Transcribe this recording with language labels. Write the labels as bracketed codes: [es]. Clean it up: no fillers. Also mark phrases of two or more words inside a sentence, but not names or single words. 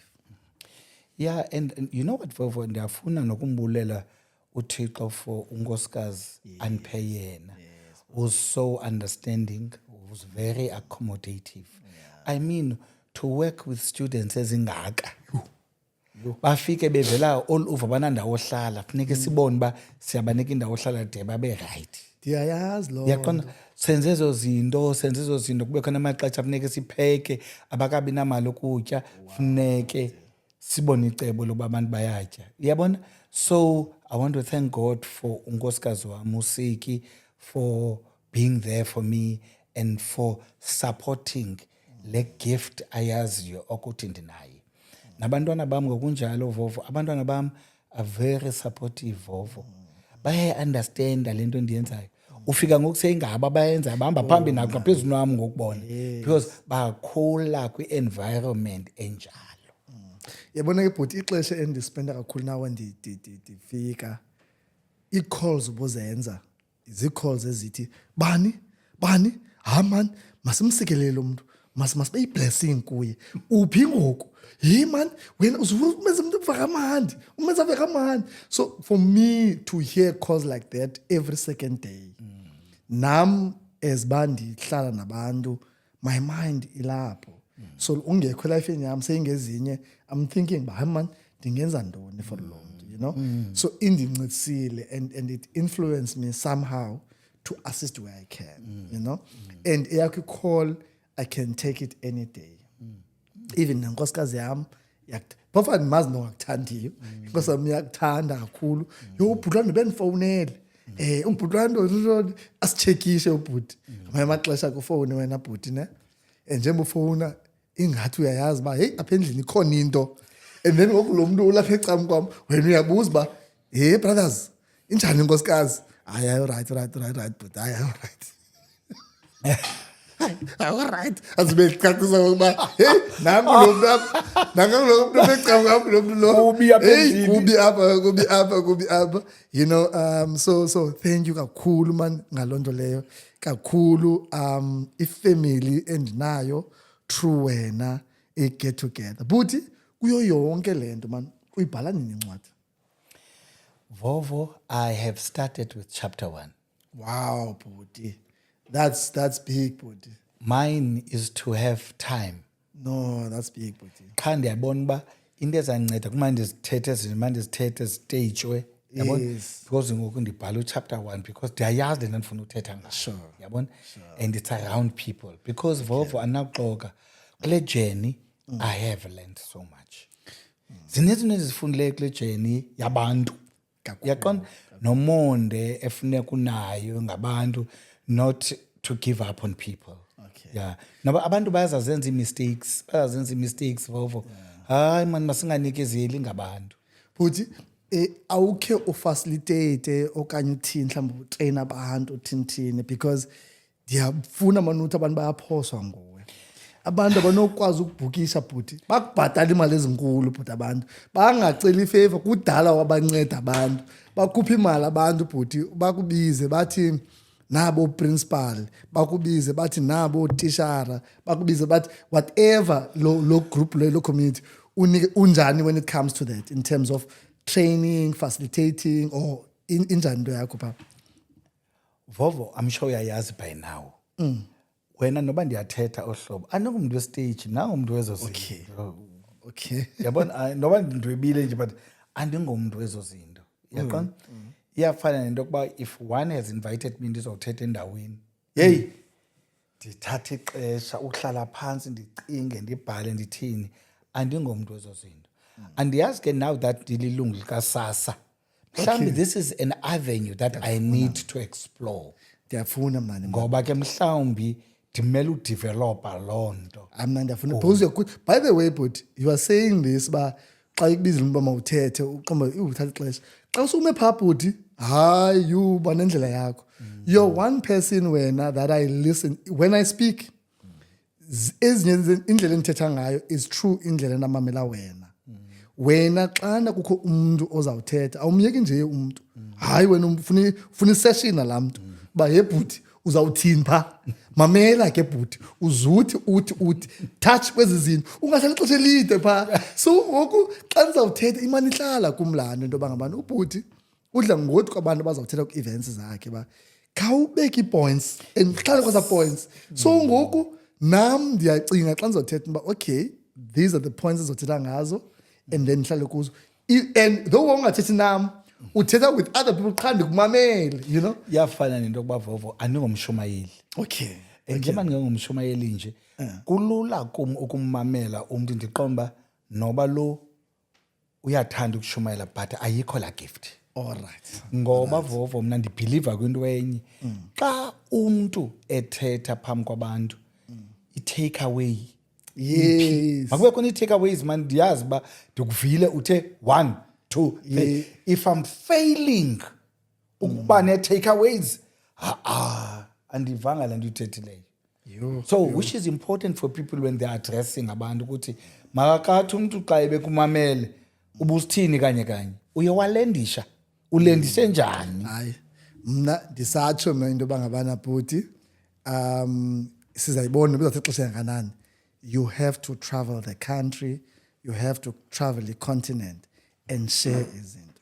[en] Yeah, and you know what, [xh] Vovo, ndiyafuna nokumbulela uThixo for unkosikazi Anpeyena, [en] who's so understanding, who's very accommodative. I mean, to work with students [xh] ezingaka, bafike bevela [en] all over [xh] banandawo ohlala, funeke sibone uba siyabanika indawo ohlala de babe right. Ndiyayazi lo. Yaqona senze ezo zinto kube khona amaxesha funeke sipheke, abakabi namali ukutya, funeke sibone icebo loba abantu bayatya. Uyabona? [en] So I want to thank God for [xh] unkosikazi wami uSiki, [en] for being there for me and for supporting [xh] le gift ayaziyo ukuthi ndinayo. Nabantwana bam ngokunjalo Vovo, abantwana bam [en] are very supportive [xh] Vovo. Baya-understanda le nto ndiyenzayo. Ufika ngokuseyingaba bayenza bahamba phambili nakho phezulu nami ngokubona because bakhula kwi-environment enjalo. Yabona ke bhuti ixesha endispenda kakhulu nawe ndifika, ii-calls ubuzenza zii-calls ezithi bani man masimsikelele umntu, masibe yi-blessing kuye. Uphi ngoku? Man, wena umenza umntu umenza kamandi. [en] So for me to hear calls like that every second day, [xh] nam as uba ndihlala nabantu, [en] my mind ilapho. [xh] So ungekho elifeni yam seyingezinye, [en] I'm thinking [xh] hayi man ndingenza ntoni for lo mntu, [en] you know. So indincedisile and it influenced me somehow to assist where I can, you know. And eyakho call, I can take it any day. [xh] Even nenkosikazi yam phofu andimazi nongakuthandiyo, inkosi yam iyakuthanda kakhulu. Yo ubhuti wam bendifowunele, ubhuti wam asitshekishe ubhuti ngamanye amaxesha kufowuni wena bhuti ne, and njengoba ufowuna ingathi uyayazi uba heyi apha endlini ikhona into, [en] and then [xh] ngoku lo mntu ulapha ecam kwam wena uyabuza uba brothers injani inkosikazi? Hayi right bhuti, hayi right. [en] Alright. [xh] Azibecacisa ngokuba hey nangu lo mntu apha. Nangu lo mntu becanga lo mntu lo. Kubi apha Hey endlini. kubi apha. [en] You know, so thank you [xh] kakhulu man ngalonto leyo. Kakhulu ifamily endinayo true wena [en] get together. [xh] Buti kuyo yonke lento man uyibhala nini incwadi? Vovo, [en] I have started with chapter 1. Wow, Buti. That's big, Buti. Mine is to have time. No, that's big, Buti. [xh] Qha ndiyabona uba into ezanceda kumane ndizithethe ziteyitshwe yabona [en] Yes. [xh] because ngoku ndibhala uchapter 1 because ndiyayazi le nto ndifuna uthetha ngayo [en] Sure. [xh] yabona [en] and it's around people because [xh] Vovo andinakuxoka kule journey [en] I have learned so much [xh] zininzi izinto ezifundileyo kule journey yabantu yaqonda nomonde efuneka unayo ngabantu [en] not to give up on people. Okay. Yeah. [xh] Naba abantu bayazazenza i-mistakes Vovo. Hayi man masinganikezeli ngabantu. Buti awukhe ufacilitate okanye uthini mhlawumbe utrain abantu uthini because ndiyafuna manuthi abantu bayaphoswa nguwe. Abantu abanokwazi ukubhukisha Buti bakubhatala imali ezinkulu Buti abantu bangacela ifavor kudala wabanceda abantu bakhupha imali abantu Buti bakubize bathi nabo principal bakubize bathi nabo tishara bakubize bathi whatever lo group lo community unjani [en] when it comes to that in terms of training facilitating or [xh] injani into yakho papa? [en] Vovo, I'm sure uyayazi by now. [xh] Wena noba ndiyathetha ohlobo andingumuntu westage nangumuntu wezozinto. [en] Okay. [xh] Yabona noba ndwebile nje but andingomuntu wezozinto. Yaqona? Iyafana nento yokuba [en] if one has invited me [xh] ndizothetha endaweni. Hey, ndithatha ixesha ukuhlala phansi ndicinge ndibhale ndithini andingomuntu wezozinto. Andiyazi ke [en] now that [xh] ndililungu likaSASSA. [en] Mhlawumbi this is an avenue that I need to explore. [xh] Ndiyafuna mani. Ngoba ke mhlawumbi ndimele udevelopa loo nto. [en] Mna ndiyafuna because you're good. By the way, but you are saying this [xh] ba xa ikubizile uba mawuthethe uqomba uthatha ixesha. Xa usume phaa Buti, hayi you banendlela yakho. [en] You're one person wena that I listen when I speak. [xh] Ezinye indlela endithetha ngayo [en] is true [xh] indlela endamamela wena. Wena xana kukho umuntu ozawuthetha awumyeki nje umuntu. Hayi wena ufuna isession nalaa mntu. Ba ye Buti uzawuthini pha? Mamela ke Buti uzuthi uthi touch kwezi zinto ungahlali ixesha elide pha. So ngoku xa ndizawuthetha imani ihlala kumlando into bangabani uButi udla ngothi kwabantu bazawuthetha ku-events zakhe ba khawubeke ii-points and hlale kweza points. So ngoku nam ndiyacinga xa ndizawuthetha uba [en] okay these are the points [xh] ezizothetha ngazo [en] and then [xh] ndihlale kuzo [en] and though [xh] ungathethi nam uthetha [en] with other people [xh] qha ndikumamele [en] you know. [xh] Iyafana nento yokuba Vovo andingomshumayeli. [en] Okay. [xh] Njengoba ndingengomshumayeli nje kulula kum ukummamela umntu ndiqomba noba lo uyathanda ukushumayela but ayikho la gift. [en] All right. [xh] Ngoba Vovo mna ndibhiliva kwinto enye xa umntu ethetha phambi kwabantu i-take away. [en] Yes. [xh] Makube khona i-take aways man ndiyazi uba ndikuvile uthe 1 2 3 [en] if I'm failing [xh] ukuba ne-take aways andivanga le nto uyithethileyo. [en] So which is important for people when they're addressing [xh] abantu ukuthi makakathi umntu xa ebekumamele ubusithini kanye uye walendisha ulendise njani. Hayi mna ndisatsho mna into bangabana Buti sizayibona bizathe ixesha engakanani. [en] You have to travel the country, you have to travel the continent and share izinto.